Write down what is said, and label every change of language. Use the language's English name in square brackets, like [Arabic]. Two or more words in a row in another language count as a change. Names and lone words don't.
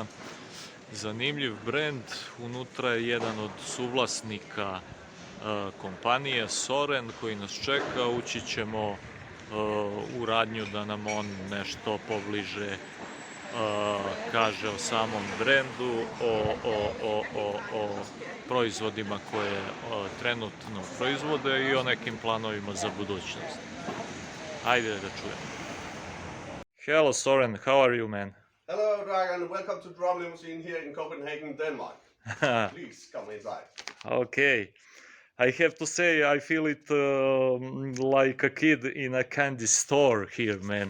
[Serbian] Zanimljiv brend, unutra je jedan od suvlasnika kompanije Soren koji nas čeka, ući ćemo u radnju da nam on nešto pobliže kaže o samom brendu, o proizvodima koje trenutno proizvode i o nekim planovima za budućnost. Ajde da čujemo. [English] Hello Soren, how are you, man? Hello Dragan, welcome to DRUM LIMOUSINE here in Copenhagen, Denmark. Please come inside. Okay. I have to say, I feel it like a kid in a candy store here, man.